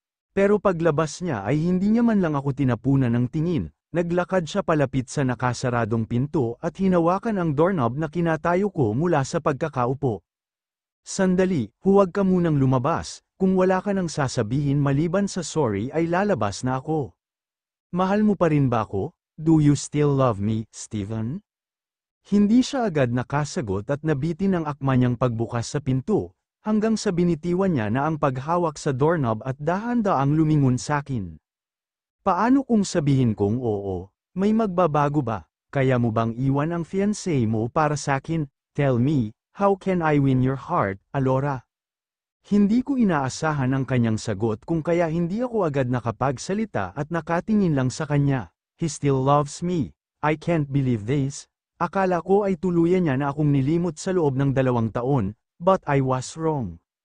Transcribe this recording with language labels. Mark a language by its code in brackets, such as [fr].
[tl] Pero paglabas niya ay hindi niya man lang ako tinapunan ng tingin. Naglakad siya palapit sa nakasaradong pinto at hinawakan ang doorknob na kinatayo ko mula sa pagkakaupo. Sandali, huwag ka munang lumabas, kung wala ka nang sasabihin maliban sa sorry ay lalabas na ako. Mahal mo pa rin ba ako? [en] Do you still love me, Steven? [tl] Hindi siya agad nakasagot at nabitin ang akma niyang pagbukas sa pinto, hanggang sa binitiwan niya na ang paghawak sa doorknob at dahan-daang lumingon sakin. Paano kung sabihin kong oo, may magbabago ba? Kaya mo bang iwan ang fiancé mo para sakin? [en] Tell me, how can I win your heart, Alora? [tl] Hindi ko inaasahan ang kanyang sagot kung kaya hindi ako agad nakapagsalita at nakatingin lang sa kanya. [en] He still loves me. I can't believe this. [tl] Akala ko ay tuluyan niya na akong nilimot sa loob ng 2 taon, [en] but I was wrong.